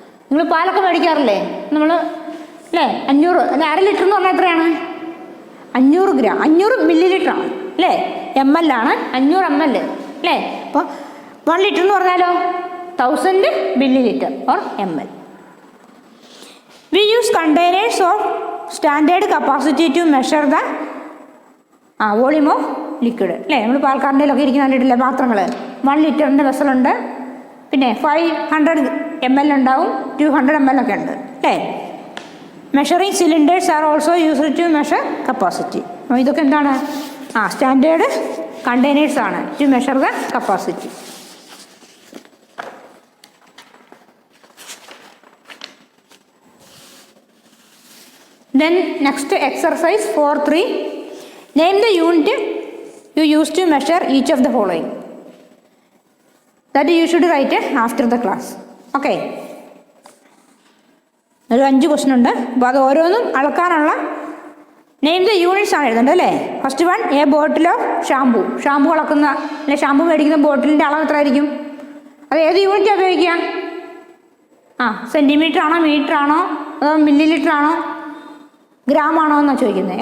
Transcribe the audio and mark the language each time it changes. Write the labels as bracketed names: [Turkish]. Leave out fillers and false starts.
[Malayalam] നിങ്ങൾ പാലൊക്കെ മേടിക്കാറില്ലേ നമ്മൾ അല്ലേ? 500 അല്ലെ 1/2 ലിറ്റർ എന്ന് പറഞ്ഞാൽ എത്രയാണ്? 500 ഗ്രാം. 500 മില്ലി ലിറ്റർ ആണ് അല്ലേ? ml ആണ് 500 ml അല്ലേ? അപ്പോൾ 1 ലിറ്റർ എന്ന് പറഞ്ഞാലോ 1000 milli litre or ml. [English] We use containers of standard capacity to measure the volume of liquid. [Malayalam] അല്ലേ? നമ്മൾ പാൽക്കാരൻ്റെയിലൊക്കെ ഇരിക്കുന്ന കണ്ടിട്ടില്ലേ പാത്രങ്ങൾ? 1 ലിറ്ററിൻ്റെ വെസലുണ്ട്, പിന്നെ 500 ml ഉണ്ടാവും, 200 ml ഒക്കെ ഉണ്ട് അല്ലേ? [English] Measuring cylinders are also used to measure capacity. [Malayalam] അപ്പോൾ ഇതൊക്കെ എന്താണ്? [English] Standard containers ആണ് to measure the capacity. Then next exercise 4.3. Name the unit you use to measure each of the following. That you should write after the class. Okay. [Malayalam] ഒരു 5 question ഉണ്ട്. അപ്പോൾ അത് ഓരോന്നും അളക്കാനുള്ള name the units ആണ് എഴുതേണ്ടത് അല്ലേ? [English] First one a bottle of shampoo. [Malayalam] Shampoo അളക്കുന്ന അല്ലെ ഷാമ്പു മേടിക്കുന്ന ബോട്ടിലിൻ്റെ അളവ് എത്ര ആയിരിക്കും? അത് ഏത് യൂണിറ്റാണ് ഉപയോഗിക്കുക? സെൻറ്റിമീറ്റർ ആണോ, മീറ്റർ ആണോ, അതോ മില്ലി ലിറ്റർ ആണോ, ഗ്രാം ആണോ എന്നാണ് ചോദിക്കുന്നത്.